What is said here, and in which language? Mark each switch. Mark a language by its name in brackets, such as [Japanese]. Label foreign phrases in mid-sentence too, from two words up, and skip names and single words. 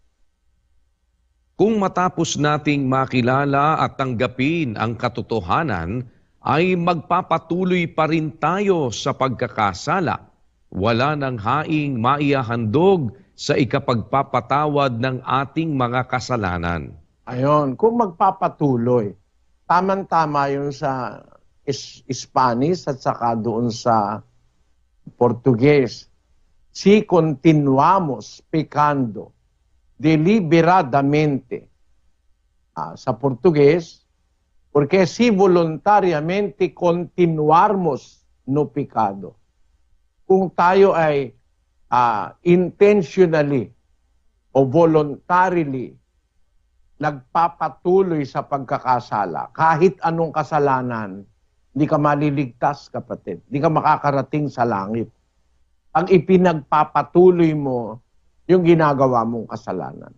[Filipino] Kung matapos nating makilala at tanggapin ang katotohanan, ay magpapatuloy pa rin tayo sa pagkakasala, wala nang haing maihahandog sa ikapagpapatawad ng ating mga kasalanan. Ayon, kung magpapatuloy, tama-tama yun sa Spanish at saka doon sa Portuguese. [Spanish] Si continuamos pecando deliberadamente. [Portuguese] Sa Portuguese, porque si voluntariamente continuarmos no pecado. [Filipino] Kung tayo ay intentionally o voluntarily nagpapatuloy sa pagkakasala, kahit anong kasalanan, hindi ka maliligtas, kapatid. Hindi ka makakarating sa langit. Pag ipinagpapatuloy mo yung ginagawa mong kasalanan.